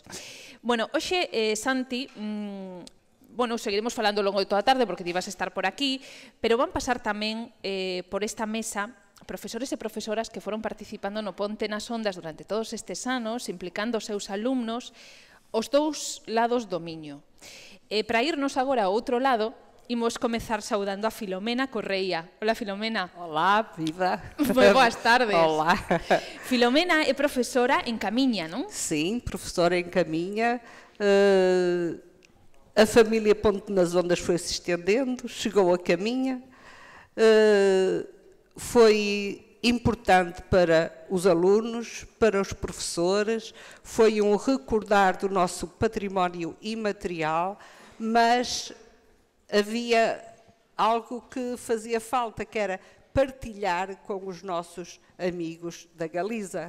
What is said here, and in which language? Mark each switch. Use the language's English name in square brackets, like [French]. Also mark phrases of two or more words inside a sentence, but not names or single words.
[Galician] Bueno, hoxe, Santi, bueno, seguiremos falando ao longo de toda a tarde porque ti vas a estar por aquí, pero van pasar tamén por esta mesa profesores e profesoras que foron participando no Ponte nas Ondas durante todos estes anos, implicando os seus alumnos, os dous lados do Miño. Para irnos agora ao outro lado, imos comezar saudando a Filomena Correia. Hola, Filomena. Hola, vida. Moi boas tardes. [Portuguese] Olá. [Galician] Filomena é profesora en Camiña, non? [Portuguese] Sim, professora em Caminha. A família Ponte nas Ondas foi se estendendo, chegou a Caminha. Foi importante para os alunos, para os professores, foi um recordar do nosso património imaterial, mas havia algo que fazia falta, que era partilhar com os nossos amigos da Galiza.